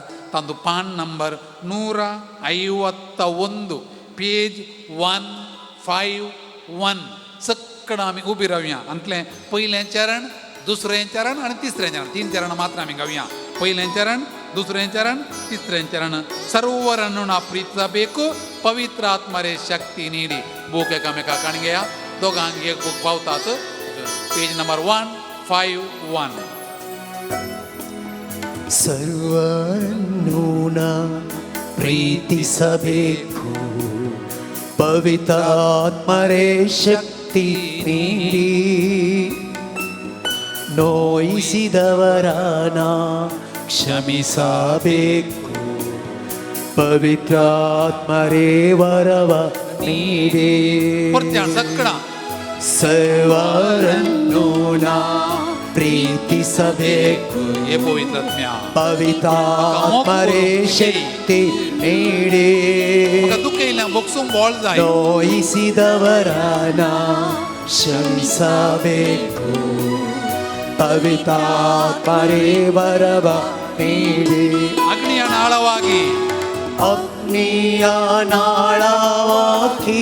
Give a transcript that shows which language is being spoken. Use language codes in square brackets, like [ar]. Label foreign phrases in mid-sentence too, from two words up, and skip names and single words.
[kok] तांदूळ पान नंबर 151 पेज 151 सकड आमी उबी रावया. अंतलें पयलें चरण दुसरें चरण आनी तिसरें चरण 3 चरण मात्र आमी गावया. पयलें चरण दुसरें चरण तिसरें चरण. [kn] सर्वरನ್ನು ನಾ ಪ್ರೀತಿಸಬೇಕು ಪವಿತ್ರ ಆತ್ಮರೇ ಶಕ್ತಿ ನೀಡಿ. [kok] बूक एकामेका काणगेया दोगांक एक बूक पावतात. पेज नंबर 151. [kn] ಸರ್ವರನ್ನು ನಾ ಪ್ರೀತಿಸಬೇಕು ಪವಿತ್ರ ಆತ್ಮರೇ ಶಕ್ತಿ ನೀಡಿ ನೋಯಿಸಿದವರನ ಕ್ಷಮಿಸಬೇಕು ಪವಿತ್ರ ಆತ್ಮರೇ ವರವ ನೀಡಿ. [kok] ಸಕ್ಕಡ [kn] ಸರ್ವರನ್ನು ನಾ ಪ್ರೀತಿಸಬೇಕು ಪವಿತ್ರ ಆತ್ಮರೇ ಶಕ್ತಿ ನೀಡಿ [kok] दुःख येईल बोक्सूंक बोळ जाय. [kn] ನೋಯಿಸಿದವರನ ಕ್ಷಮಿಸಬೇಕು ಪವಿತ್ರ ಆತ್ಮರೇ ವರವ ನೀಡಿ. ಅಗ್ನಿಯ ನಾಳವಾಗಿ ಅಗ್ನಿಯ ನಾಳವಾಗಿ